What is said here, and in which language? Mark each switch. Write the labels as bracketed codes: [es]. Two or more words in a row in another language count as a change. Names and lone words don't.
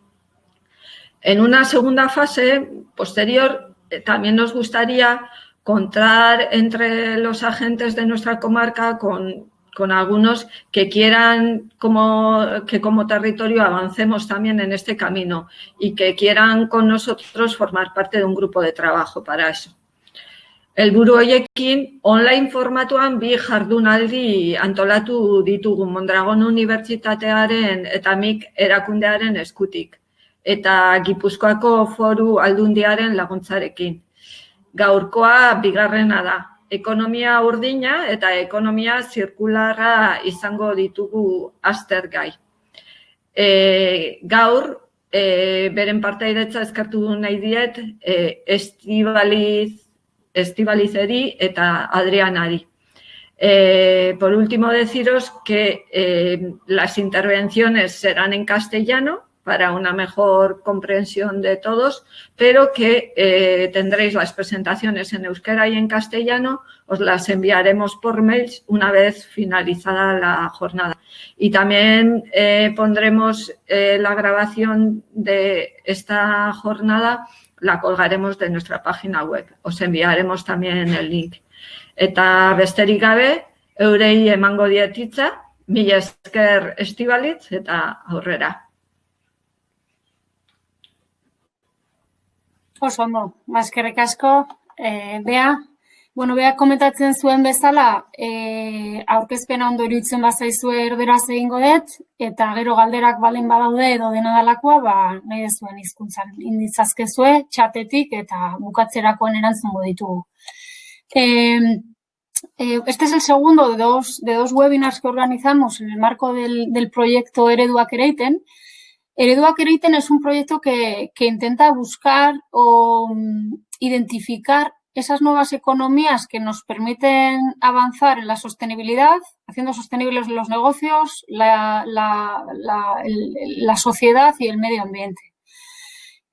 [es] En una segunda fase posterior, también nos gustaría contar entre los agentes de nuestra comarca con algunos que quieran que como territorio avancemos también en este camino y que quieran con nosotros formar parte de un grupo de trabajo para eso. [eu] Helburu horiekin online formatuan bi jardunaldi antolatu ditugu Mondragon Unibertsitatearen eta MIK erakundearen eskutik eta Gipuzkoako Foru Aldundiaren laguntzarekin. Gaurkoa bigarrena da. Ekonomia urdina eta ekonomia zirkularra izango ditugu aztergai. Gaur, beren partaidetza eskertu nahi diet Estibalizeri eta Adrianari. [es] Por último, deciros que las intervenciones serán en castellano para una mejor comprensión de todos, pero que tendréis las presentaciones en euskera y en castellano, os las enviaremos por mails una vez finalizada la jornada. Y también pondremos la grabación de esta jornada, la colgaremos de nuestra página web. Os enviaremos también el link. [eu] Eta besterik gabe, eurei emango diet hitza, mila esker Estibaliz eta aurrera. Oso ondo, eskerrik asko, Bea. Bea komentatzen zuen bezala, aurkezpena ondo iruditzen bazaizue erderaz egingo dut, eta gero galderak balen badaude edo dena dalakoa, nahi dezuen hizkuntzan inditzazkezue, txatetik eta bukatzerakoan erantzungo ditugu. [es] Este es el segundo de dos webinars que organizamos en el marco del proyecto Ereduak Ereiten. Ereduak Ereiten es un proyecto que intenta buscar o identificar esas nuevas economías que nos permiten avanzar en la sostenibilidad, haciendo sostenibles los negocios, la sociedad y el medio ambiente.